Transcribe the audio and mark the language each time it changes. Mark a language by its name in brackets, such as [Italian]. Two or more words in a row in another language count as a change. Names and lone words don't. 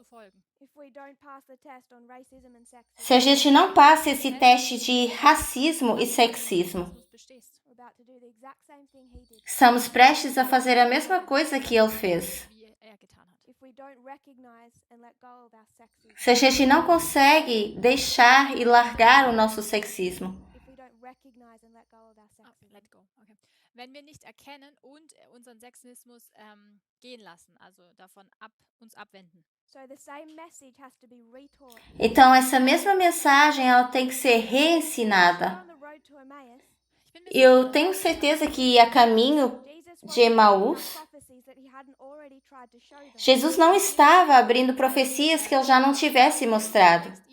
[Portuguese] Se a gente não passa esse teste de racismo e sexismo, estamos prestes a fazer a mesma coisa que ele fez. Se a gente não consegue deixar e largar o nosso sexismo. [German] Wenn wir nicht erkennen und unseren Sexismus gehen lassen, also davon uns abwenden. [Portuguese] Então, essa mesma mensagem ela tem que ser reensinada. Eu tenho certeza que a caminho de Emaús, Jesus não estava abrindo profecias que ele já não tivesse mostrado.